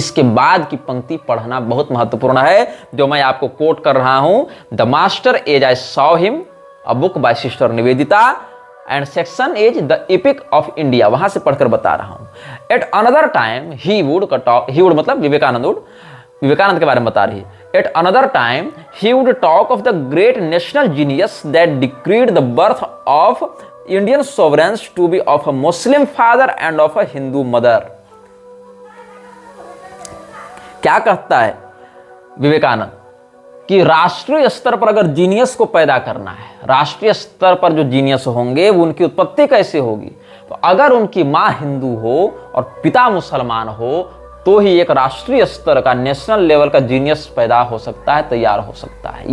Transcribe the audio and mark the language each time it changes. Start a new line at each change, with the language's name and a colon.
Hindi: इसके बाद की पंक्ति पढ़ना बहुत महत्वपूर्ण है, जो मैं आपको कोट कर रहा हूं। The master as I saw him, a book by sister Nivedita, and section is the epic of India, वहां से पढ़कर बता रहा हूं।
English: at another time he would
Hindi: मतलब विवेकानंद के बारे में बता रही है।
English: At another time, he would talk of the great national genius that decreed the birth of Indian sovereigns to be of a Muslim father and of a Hindu mother.
Hindi: क्या कहता है विवेकानंद कि राष्ट्रीय स्तर पर अगर जीनियस को पैदा करना है, राष्ट्रीय स्तर पर जो जीनियस होंगे वो उनकी उत्पत्ति कैसे होगी? तो अगर उनकी मां हिंदू हो और पिता मुसलमान हो तो ही एक राष्ट्रीय स्तर का, नेशनल लेवल का जीनियस पैदा हो सकता है, तैयार हो सकता है।